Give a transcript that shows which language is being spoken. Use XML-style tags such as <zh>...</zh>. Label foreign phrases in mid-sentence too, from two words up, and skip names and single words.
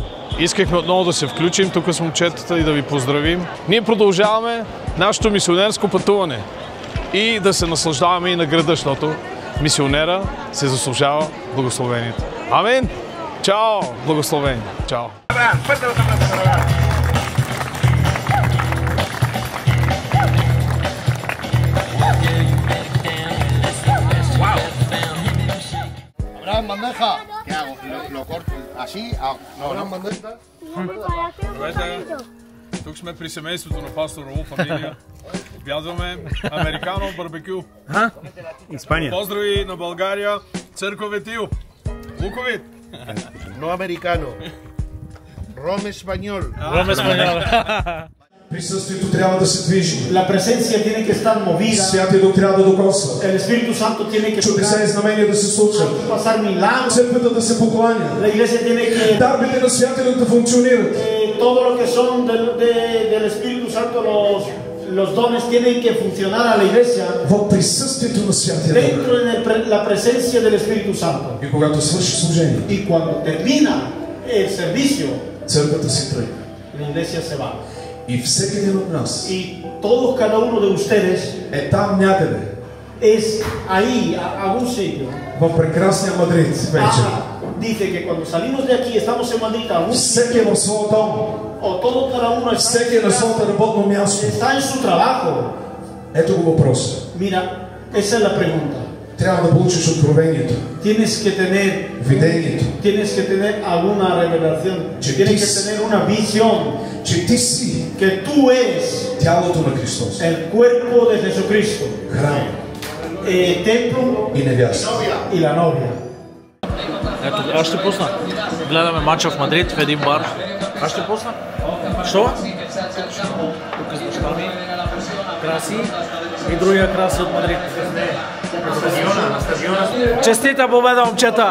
<bg>Искахме отново да се включим тук с момчетата и да ви поздравим. Ние продължаваме нашето мисионерско пътуване и да се наслаждаваме и на града, защото мисионера се заслужава благословението. Амин! Чао! Благословение! Чао!</bg> <es>Abraham, bandeja. ¿Qué hago? ¿Lo corto así? Abraham, bandeja.</es> <bg>Здравейте! Тук сме при семейството на пастор Раул, фамилия. Обядваме американо барбекю. Испания. Поздрави на България, църква Ветил. Луковит!</bg> <es>No americano. Rom español.</es> <bg>Присъствието трябва да се движи.</bg> <es>La presencia tiene que estar movida.</es> <bg>Святия Дух трябва да докосва.</bg> <es>El Espíritu Santo tiene que</es> <bg>Чудеса и знамения да се случват.</bg> <es>pasar milagros.</es> <bg>Църквата да се покланя.</bg> <es>La iglesia tiene que</es> <bg>Дарбите на Святия Дух да функционират.</bg> <es>todo lo que son del Espíritu Santo, los dones tienen que funcionar a la iglesia</es> <bg>В присъствието на Святия Дух.</bg> <es>dentro de la presencia del Espíritu Santo.</es> <bg>И когато свърши служение,</bg> <es>Y cuando termina el servicio,</es> <bg>църквата си тръгва.</bg> <es>la iglesia se va.</es> <bg>И всеки един от нас</bg> <es>Y todos, cada uno de ustedes,</es> <bg>е там някъде,</bg> <es>es ahí, a un sitio.</es> <bg>В прекрасния Мадрид вече.</bg> <es>Dice que cuando salimos de aquí, estamos en Madrid, a un</es> <bg>Всеки</bg> <es>sitio,</es> <bg>в своя дом.</bg> <es>o todo cada uno</es> <bg>Всеки на своето работно място.</bg> <es>está en su trabajo.</es> <bg>Ето го въпроса.</bg> <es>Mira, esa es la pregunta.</es> <bg>Трябва да получиш откровението,</bg> <es>Tienes que tener,</es> <bg>видението,</bg> <es>tienes que tener alguna revelación,</es> <bg>Che</bg> <es>tienes que dis- tener una visión,</es> <bg>че ти си</bg> <es>que tú eres</es> <bg>тялото на Христос,</bg> <es>el cuerpo de Jesucristo,</es> <bg>храм</bg> <es>templo</es> <bg>и невяста.</bg> <es>y la novia.</es> <bg>Ето, аз ще пусна. Гледаме мача в Мадрид в един бар. Аз ще пусна. Що? Тук с баща ми. Краси. И другия Краси от Мадрид. Честита победа, момчета!</bg>